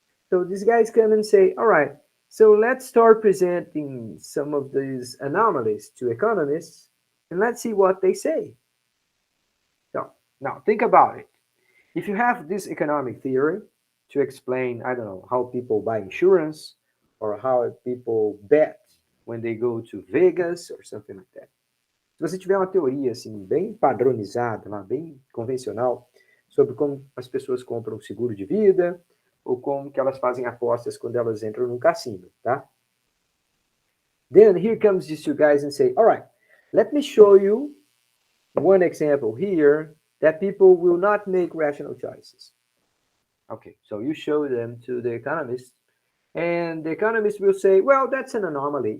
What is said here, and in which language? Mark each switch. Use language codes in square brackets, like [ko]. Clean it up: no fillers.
[en] So these guys come and say, all right, so let's start presenting some of these anomalies to economists, and let's see what they say. So now think about it. If you have this economic theory to explain, I don't know, how people buy insurance or how people bet when they go to Vegas or something like that. [pt] Se você tiver uma teoria assim bem padronizada, bem convencional, sobre como as pessoas compram seguro de vida ou como que elas fazem apostas quando elas entram num cassino, tá? [en] Then here comes these two guys and say, all right, let me show you one example here that people will not make rational choices. Okay, so you show them to the economist, and the economist will say, well, that's an anomaly.